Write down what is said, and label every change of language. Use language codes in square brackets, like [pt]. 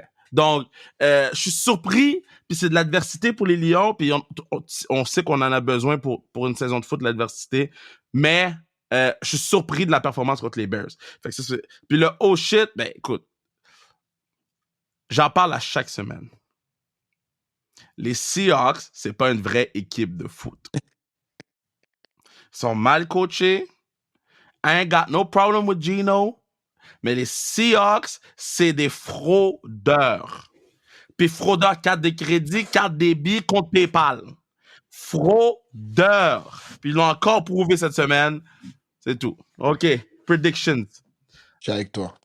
[fr] Donc, je suis surpris, puis c'est de l'adversité pour les Lions, puis on sait qu'on en a besoin pour une saison de foot, de l'adversité, mais je suis surpris de la performance contre les Bears. Fait que puis le [en] oh shit, [fr] ben écoute, j'en parle à chaque semaine. Les Seahawks, c'est pas une vraie équipe de foot. Ils sont mal coachés. [en] I ain't got no problem with Gino. [fr] Mais les Seahawks, c'est des fraudeurs. Puis fraudeurs, carte de crédit, carte débit, compte PayPal. Fraudeurs. Puis ils l'ont encore prouvé cette semaine. C'est tout. OK. Predictions. Je suis avec toi.